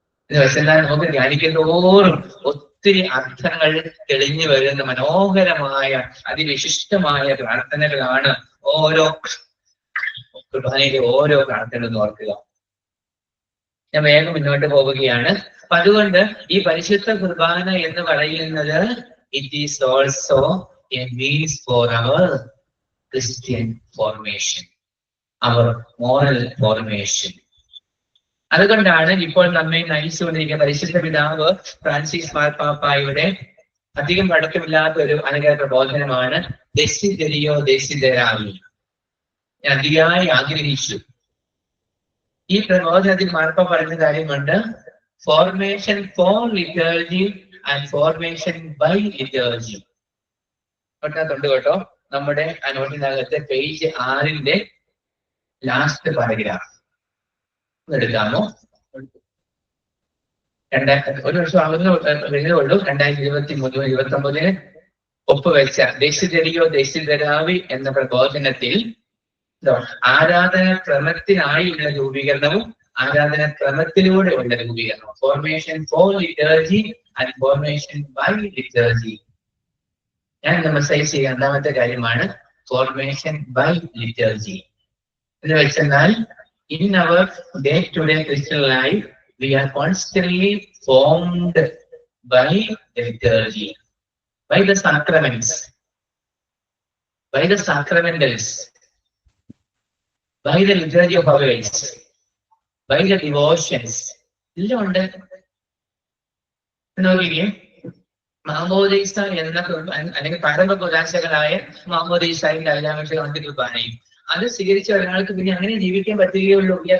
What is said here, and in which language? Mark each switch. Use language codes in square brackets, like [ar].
[ml] എന്ന് വെച്ചാൽ നമുക്ക് ധ്യാനിക്കുന്നതോറും ഒത്തിരി അർത്ഥങ്ങൾ തെളിഞ്ഞു വരുന്ന മനോഹരമായ അതിവിശിഷ്ടമായ പ്രാർത്ഥനകളാണ് ഓരോ കുർബാനയിലെ ഓരോ പ്രാർത്ഥനകളും ഓർക്കുക. ഞാൻ വേഗം മുന്നോട്ട് പോവുകയാണ്. അപ്പൊ അതുകൊണ്ട് ഈ പരിശുദ്ധ കുർബാന എന്ന് പറയുന്നത് [en] it is also a means for our Christian formation, our moral formation. [ml] അതുകൊണ്ടാണ് ഇപ്പോൾ നമ്മെ നയിച്ചുകൊണ്ടിരിക്കുന്ന പരിശുദ്ധ പിതാവ് ഫ്രാൻസിസ് മാർപ്പാപ്പായുടെ അധികം പഴക്കമില്ലാത്ത ഒരു അനുഗ്രഹ പ്രബോധനമാണ് ദെസിഡെറിയോ ദെസിഡെറാവി. ഞാൻ അതിയായി ആഗ്രഹിച്ചു. ഈ പ്രബോധനത്തിൽ മാർപ്പാപ്പ പറയുന്ന കാര്യമുണ്ട്, [en] Formation for liturgy and formation by liturgy. [ml] തൊട്ടകത്തുണ്ട് കേട്ടോ, നമ്മുടെ ആ നോട്ടിനകത്ത് പേജ് 6 ലാസ്റ്റ് പാരഗ്രാഫ് എടുക്കാമോ? ഒരു വർഷം ആകുന്നേ ഉള്ളൂ. 2023-2029 ഒപ്പുവെച്ച ദെസിഡെറിയോ ദെസിഡെറാവി എന്ന പ്രബോധനത്തിൽ ആരാധന ക്രമത്തിനായുള്ള രൂപീകരണവും ആരാധന ക്രമത്തിലൂടെ ഉള്ള രൂപീകരണവും, [en] Formation for liturgy and formation by liturgy. [ml] ഞാൻ എംഫസൈസ് ചെയ്യുന്ന രണ്ടാമത്തെ കാര്യമാണ് ഫോർമേഷൻ ബൈ ലിറ്റർജി. എന്ന് വെച്ചെന്നാൽ [en] in our day-to-day Christian life, we are constantly formed by the liturgy, by the sacraments, by the sacramentals, by the liturgy of hours, by the devotions. [ml] എല്ലാം ഉണ്ട്. നോക്കിക്കേ, മാമോദീസ എന്ന അല്ലെങ്കിൽ പരമ കുലാശകളായ മാമോദീസയുടെ അല്ലാമത്തെ കുർബാനയും അത് സ്വീകരിച്ച ഒരാൾക്ക് പിന്നെ അങ്ങനെ ജീവിക്കാൻ പറ്റുകയുള്ളൂ.